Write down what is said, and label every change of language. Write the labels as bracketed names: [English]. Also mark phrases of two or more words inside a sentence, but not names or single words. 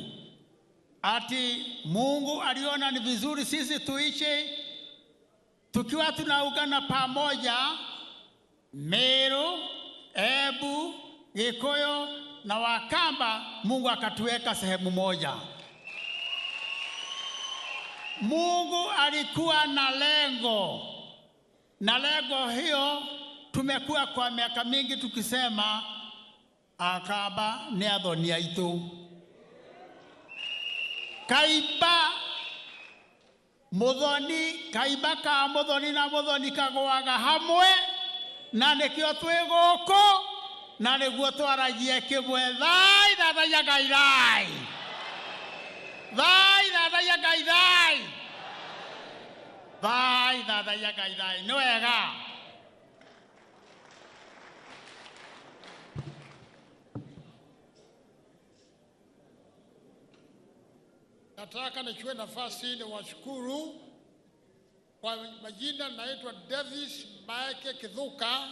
[Swahili] Ati Mungu aliona ni vizuri sisi tuishi tukiwa tunaungana pamoja, Meru, Embu, Gikuyu na Wakamba. Mungu akatuweka sehemu moja. Mungu alikuwa na lengo, na lengo hiyo tumekuwa kwa miaka mingi tukisema [Kikuyu] Akamba ni athoni aitu. Kaiba ka muthoni na muthoni kagwaga hamwe, na nikio twi guku, na niguo twaragie kimwe. Thai thathaia Ngai thai, thai thathaia Ngai thai, thai thathaia Ngai thai. Ni wega. [Swahili] Nataka nichukue nafasi ni washukuru. Kwa majina naitwa Davis Maeke Kithuka.